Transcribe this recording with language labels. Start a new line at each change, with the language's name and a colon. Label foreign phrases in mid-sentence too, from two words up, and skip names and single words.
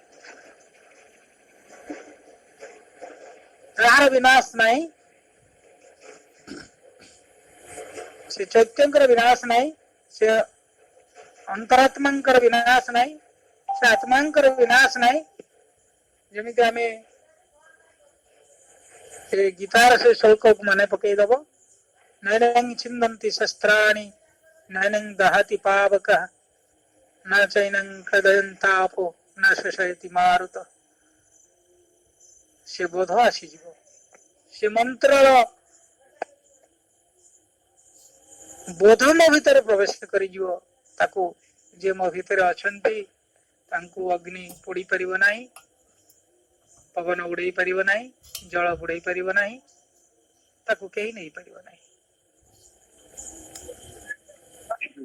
Odia: ଯାହାର ବିନାଶ ନାହିଁ, ସେ ଚୈତ୍ୟଙ୍କର ବିନାଶ ନାହିଁ, ସେ ଅନ୍ତରାତ୍ମାଙ୍କର ବିନାଶ ନାହିଁ, ସେ ଆତ୍ମାଙ୍କର ବିନାଶ ନାହିଁ। ଯେମିତି ଆମେ ସେ ଗୀତାର ସେ ଶ୍ଳୋକକୁ ମନେ ପକେଇଦବ,
Sanskrit: नैनं छिन्दन्ति शस्त्राणि नैनं दहति पावकः न चैनं कदयन्तापो न शोषयति मारुत।
Odia: ସେ ବୋଧ ଆସିଯିବ, ସେ ମନ୍ତ୍ରର ବୋଧ ମୋ ଭିତରେ ପ୍ରବେଶ କରିଯିବ। ତାକୁ ଯିଏ ମୋ ଭିତରେ ଅଛନ୍ତି ତାଙ୍କୁ ଅଗ୍ନି ପୋଡ଼ି ପାରିବ ନାହିଁ, ପବନ ଉଡେଇ ପାରିବ ନାହିଁ, ଜଳ ବୁଡେଇ ପାରିବ ନାହିଁ, ତାକୁ କେହି ନେଇପାରିବ ନାହିଁ।